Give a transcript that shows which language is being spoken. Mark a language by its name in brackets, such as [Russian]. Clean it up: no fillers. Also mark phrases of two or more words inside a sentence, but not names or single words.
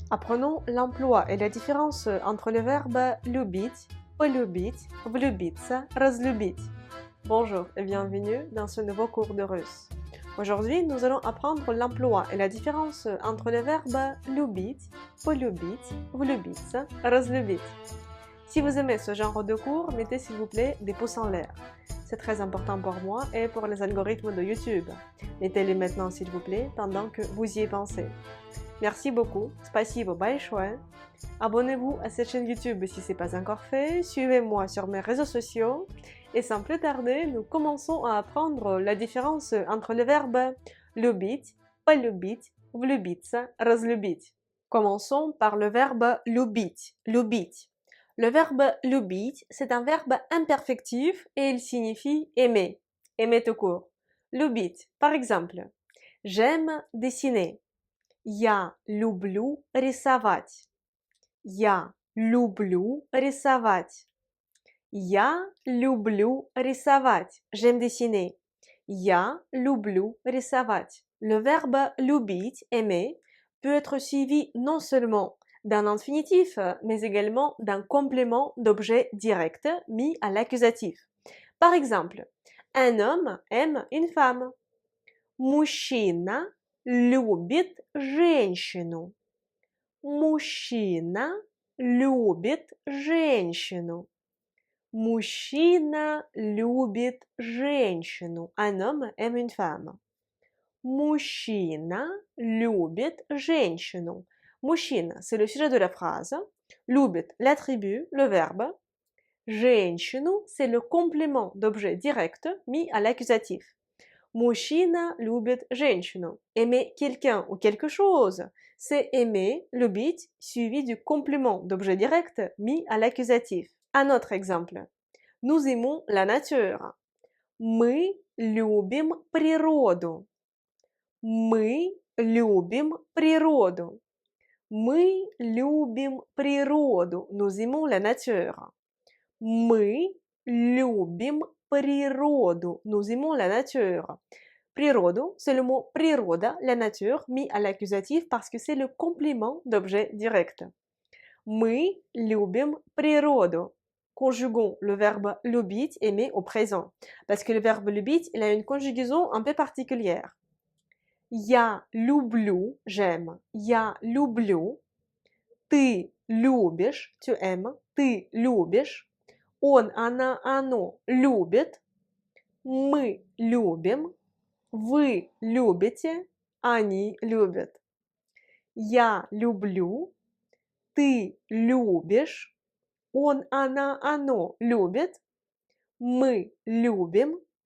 [French] Apprenons l'emploi et la différence entre le verbe [Russian] любить, полюбить, влюбиться, разлюбить. [French] Bonjour et bienvenue dans ce nouveau cours de russe. Aujourd'hui, nous allons apprendre l'emploi et la différence entre le verbe [Russian] любить, полюбить, влюбиться, разлюбить. [French] Si vous aimez ce genre de cours, mettez s'il vous plaît des pouces en l'air. C'est très important pour moi et pour les algorithmes de YouTube. Mettez-les maintenant s'il vous plaît pendant que vous y pensez. Merci beaucoup, [Russian] спасибо большое. [French] Abonnez-vous à cette chaîne YouTube si ce n'est pas encore fait, suivez-moi sur mes réseaux sociaux et sans plus tarder, nous commençons à apprendre la différence entre le verbe [Russian] любить, полюбить, влюбиться, разлюбить. [French] Commençons par le verbe [Russian] любить, любить. [French] Le verbe любить, c'est un verbe imperfectif et il signifie aimer, aimer tout court. Любить, par exemple, j'aime dessiner. [Russian] Я люблю рисовать. Я люблю рисовать. Я люблю рисовать. [French] J'aime dessiner. [Russian] Я люблю рисовать. [French] Le verbe любить, aimer, peut être suivi non seulement d'un infinitif, mais également d'un complément d'objet direct mis à l'accusatif. Par exemple, un homme aime une femme. [Russian] Мужчина любит женщину. Мужчина любит женщину. Мужчина любит женщину. [French] Un homme aime une femme. [Russian] Мужчина любит женщину. [French] Мужчина, c'est le sujet de la phrase. Любит, l'attribut, le verbe. Женщину, c'est le complément d'objet direct mis à l'accusatif. [Russian] Мужчина любит женщину. [French] Aimer quelqu'un ou quelque chose, c'est aimer, любить, suivi du complément d'objet direct mis à l'accusatif. Un autre exemple. Nous aimons la nature. [Russian] Мы любим природу. Мы любим природу. Мы любим природу. [French] Nous aimons la nature. [Russian] Мы любим природу. [French] Nous aimons la nature. Природу, c'est le mot природа, la nature, mis à l'accusatif parce que c'est le complément d'objet direct. [Russian] Мы любим природу. [French] Conjuguons le verbe любить, aimer au présent. Parce que le verbe любить, il a une conjugaison un peu particulière. [Russian] Я люблю, j'aime. Я люблю. Ты любишь, [French] tu aimes. [Russian] Ты любишь. Он, она, оно любит. Мы любим. Вы любите. Они любят. Я люблю. Ты любишь. Он, она, оно любит. Мы любим.